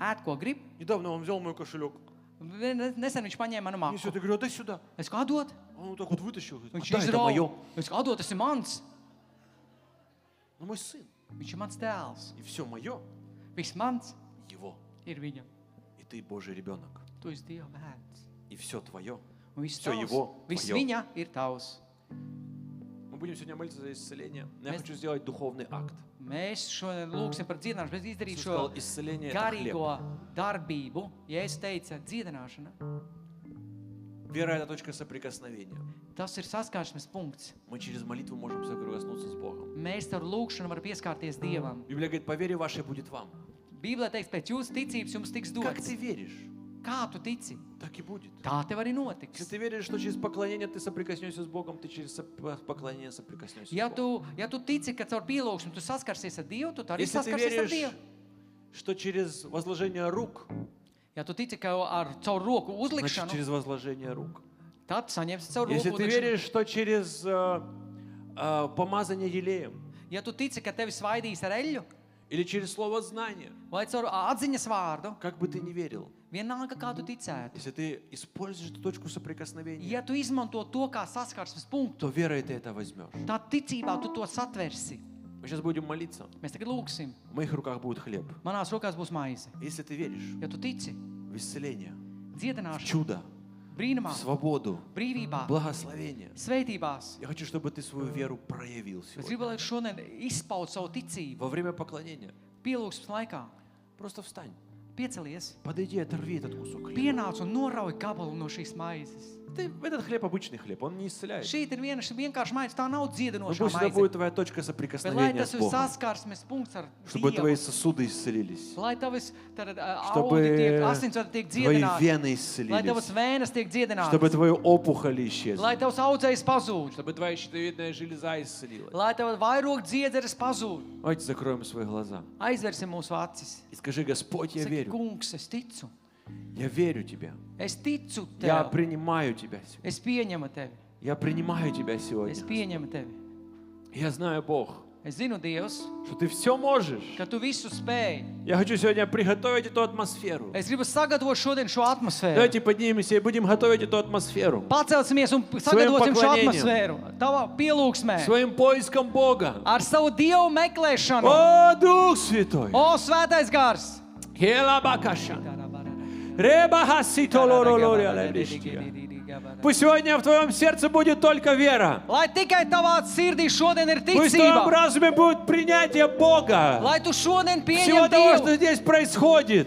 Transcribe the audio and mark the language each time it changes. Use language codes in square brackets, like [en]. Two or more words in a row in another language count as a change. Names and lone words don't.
[lv] ēd, ko grib. [ru] Недавно он взял мой кошелек, [lv] Nesen viņš paņēma manu [ru] И все, [lv] maku. [ru] ты говорю, отдай сюда. [lv] Es kā dot? [ru] А он вот так вот вытащил. Говорит, [lv] Viņš [ru] отдай, это мое. [lv] Es kā dot, tas ir mans. [ru] Ну, мой сын. [lv] Viņš ir mans tēls. [ru] И все мое, [lv] Viss mans [ru] его. [lv] ir viņam. [ru] И ты Божий ребенок. [lv] Tu esi Dieva bērns. [ru] И все твое. [lv] Un viss [ru] Всё [lv] tavs. [ru] его, [lv] Viss [ru] твоё. [lv] viņa ir tavs. [ru] Мы будем сегодня молиться за исцеление. Но я [lv] Mēs- [ru] хочу сделать духовный акт. [lv] Mēs šodien lūgsim par dziedināšanu, bet izdarīt [ru] Иисус [lv] šo [ru] сказал, исцеление это хлеб. [lv] garīgo darbību. Ja es teicu dziedināšana, [ru] Вера это точка соприкосновения. [lv] tas ir saskārsmes punkts. [ru] Мы через молитву можем соприкоснуться с Богом. [lv] Mēs ar lūgšanu varam pieskārties Dievam. [ru] Библия говорит, по вере вашей будет вам. [lv] Bībelē teiks, pēc jūsu ticības jums tiks [ru] Как [lv] dots. [ru] ты веришь, [lv] Kā tu tici, [ru] так и будет. [lv] tā tev arī [ru] Если [lv] notiks. [ru] ты веришь, что через поклонение ты соприкоснешься с Богом, ты через поклонение соприкоснешься [lv] Ja [ru] с Богом. [lv] tu tici, ka caur pielūgšanu tu saskarsies ar Dievu, tu arī [ru] Если ты [lv] saskarsies ar [ru] веришь, [lv] Dievu. [ru] что через возложение рук, [lv] Ja tu tici, ka caur roku [ru] значит [lv] uzlikšanu, [ru] через возложение рук. [lv] tad saņemsi caur [ru] Если [lv] roku [ru] ты [lv] uzlikšanu. [ru] веришь, что через помазание елеем [lv] Ja tu tici, ka tevi svaidīs ar eļļu, [ru] или через слово знания, [lv] vai caur atziņas vārdu, [ru] как бы ты ни верил, [lv] vienalga, kā tu ticētu. [ru] если ты используешь эту точку соприкосновения, [lv] Ja tu izmanto to kā saskarsmes punktu, [ru] то верой ты это возьмешь. [lv] tad ticībā tu to satversi. [ru] Мы сейчас будем молиться. [lv] Mēs tagad lūgsim. [ru] В моих руках будет хлеб. [lv] Manās rokās būs maize. [ru] Если ты веришь [lv] Ja tu tici [ru] в исцеление, в [lv] dziedināšanu, [ru] чудо, [lv] brīnumā, [ru] в свободу, [lv] brīvībā, [ru] благословение, [lv] svētībās, [ru] я хочу, чтобы ты свою веру проявил [lv] es [ru] сегодня. [lv] gribu, lai šodien izpaud savu ticību [ru] Во время поклонения [lv] pielūgsmes laikā. [ru] просто встань, [lv] Piecelies, [ru] подойди, оторви этот кусок хлеба. [lv] pienāc un norauj gabalu no šīs maizes. [ru] Этот хлеб обычный хлеб, он не исцеляет. [lv] Šī ir viena vienkārši maize, tā nav [ru] Но [lv] dziedinošā [ru] пусть это [lv] maize. [ru] будет твоя точка [lv] Bet lai [ru] соприкосновения [lv] tas [ru] с [lv] ir [ru] Богом, [lv] saskarsmes punkts ar [ru] чтобы твои [lv] Dievu. [ru] сосуды исцелились, [lv] Lai tavas [ru] чтобы [lv] audi tiek, asinsvadi tiek [ru] твои [lv] dziedināti. [ru] вены [lv] Lai tavas [ru] исцелились, [lv] vēnes tiek [ru] чтобы [lv] dziedinātas. [ru] твои опухоли [lv] Lai [ru] исчезли, [lv] tavs audzējs pazūd. [ru] чтобы твоя щитовидная железа исцелилась. [lv] Lai tev vairāk dziedzeres pazūd. [ru] Давайте закроем свои глаза [lv] Aizversim mūsu acis. [ru] и скажи: Господь, я [lv] Saki, [ru] верю, [lv] kungs, es ticu. [ru] я верю Тебе, [lv] Es ticu [ru] я [lv] tev. [ru] принимаю Тебя сегодня, [lv] Es pieņemu tevi. [ru] я принимаю Тебя [lv] Es [ru] сегодня. [lv] pieņemu tevi. [ru] Я знаю, Бог, [lv] Es zinu, Dievs, [ru] что Ты все можешь. [lv] ka tu visu spēj. [ru] Я хочу сегодня приготовить эту атмосферу. [lv] Es gribu sagatavot šodien šo atmosfēru. [ru] Давайте поднимемся и будем готовить эту атмосферу [lv] Pacelsimies un sagatavosim šo [ru] поклонением. [lv] atmosfēru. Tavā pielūgsmē. [ru] своим поиском Бога. [lv] Ar savu Dievu meklēšanu. [ru] О, Дух Святой! [lv] O, svētais gars! Хелабакаша. Ребахаситолоролория лебришкия. [ru] Пусть сегодня в твоем сердце будет только вера. [lv] Lai tikai tavā sirdī šodien ir [ru] Пусть в твоем [lv] ticība. [ru] разуме будет принятие Бога. [lv] Lai tu šodien [ru] Всего [lv] pieņem [ru] того, что [lv] Dievu. [ru] здесь происходит.